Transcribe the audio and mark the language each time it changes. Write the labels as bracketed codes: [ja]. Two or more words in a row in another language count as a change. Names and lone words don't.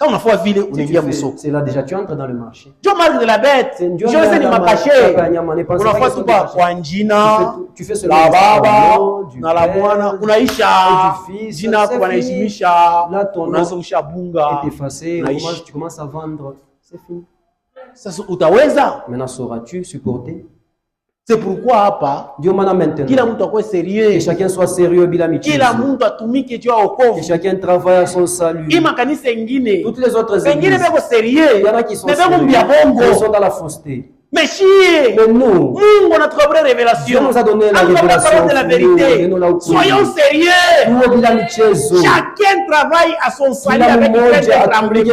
[fr] C'est là déjà, tu entres dans le marché. Tu fais cela du Père et du Fils. Là, ton nom est effacé. Tu commences à vendre. C'est fini. Maintenant, sauras-tu supporter? C'est pourquoi hapa Dieu maintenant [sw] kila mtu akwe sérieux, [fr] que chacun soit sérieux [sw] bila michezo, kila mtu atumike juu ya wokovu, [fr] que chacun travaille à son salut. [sw] Ima kanisa ingine, [fr] toutes les autres églises, [sw] wengine beko sérieux, [fr] il y en a qui sont sérieux, ils sont dans la fausseté. Mais nous, [sw] Mungu anatupa révélation. [fr] Dieu nous a donné la révélation de la vérité. Soyons sérieux. Chacun travaille à son salut avec un tremblement.